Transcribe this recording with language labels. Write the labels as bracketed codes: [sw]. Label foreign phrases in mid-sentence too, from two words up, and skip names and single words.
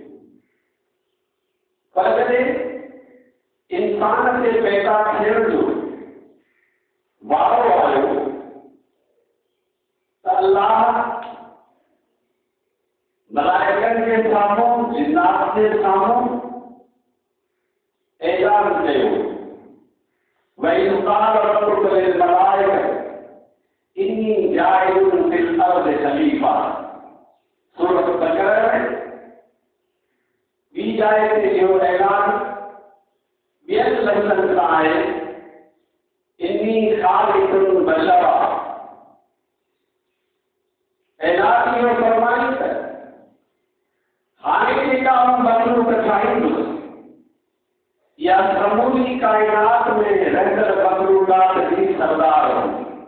[sd] पर जॾहिं इंसान खे पैदा थियण जो वारो आयो त अल्लाह मलाइकनि जे साम्हूं, जिन्नात जे साम्हूं ऐलान कयो [ar] وإذ قال ربك للملائكة إني جاعل في الأرض خليفة. [sd] सूरत बकरा में ॿी जाइ ते इहो ऐलान ॿियनि लफ़्ज़नि सां आहे [ar] إني خالق بشرا. [sd] ऐलान इहो फरमाई त हाणे जेका मखलूक ठाहींदुसि या समूरी कायनात में रहंदड़ मखलूकात जी सरदार हूंदी।